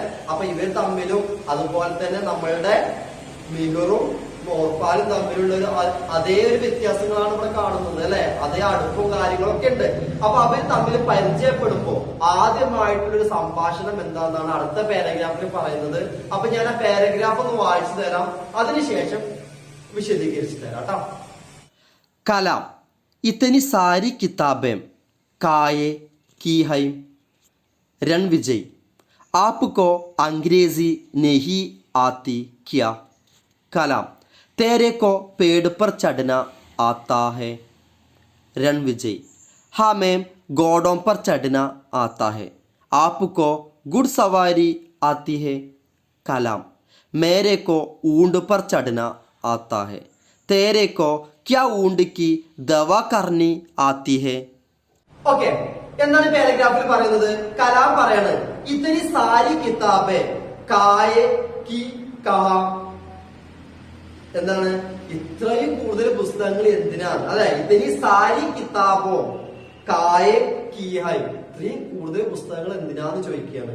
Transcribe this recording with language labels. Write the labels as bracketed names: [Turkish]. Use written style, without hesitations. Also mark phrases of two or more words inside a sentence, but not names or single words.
[Malayalam] അപ്പൊ ഇവർ തമ്മിലും അതുപോലെ തന്നെ നമ്മളുടെ മിഹിറും മോർപ്പാലും തമ്മിലുള്ള അതേ ഒരു വ്യത്യാസങ്ങളാണ് ഇവിടെ കാണുന്നത് അല്ലെ. അതേ അടുപ്പും കാര്യങ്ങളൊക്കെ ഉണ്ട്. അപ്പൊ അവർ തമ്മിൽ പരിചയപ്പെടുമ്പോ ആദ്യമായിട്ടുള്ളൊരു സംഭാഷണം എന്താണെന്നാണ് അടുത്ത പാരഗ്രാഫിൽ പറയുന്നത്. അപ്പൊ ഞാൻ ആ പാരഗ്രാഫ് ഒന്ന് വായിച്ചു തരാം, അതിനുശേഷം विशदीകരിച്ചു തരാം ട്ടോ. [Hindi] कलाम इतनी सारी किताबें काये की है. रणविजय आपको अंग्रेजी नहीं आती क्या? कलाम तेरे को पेड़ पर चढ़ना आता है. रणविजय हाँ मैम घोड़ों पर चढ़ना आता है. आपको घुड़सवारी आती है? कलाम मेरे को ऊंट पर चढ़ना आता है. तेरे को क्या ऊंट की दवा करनी आती है? [Malayalam] ഓക്കെ, എന്താണ് പാരഗ്രാഫിൽ പറയുന്നത്? കലാം പറയാണ് [Hindi] इत्तनी सारी किताबे काये कि कहा. [Malayalam] എന്താണ് ഇത്രയും കൂടുതൽ പുസ്തകങ്ങൾ എന്തിനാണ്? അല്ലെ, [Hindi] इतनी सारी किताबों काये कीहाय, [Malayalam] ഇത്രയും കൂടുതൽ പുസ്തകങ്ങൾ എന്തിനാന്ന് ചോദിക്കുകയാണ്.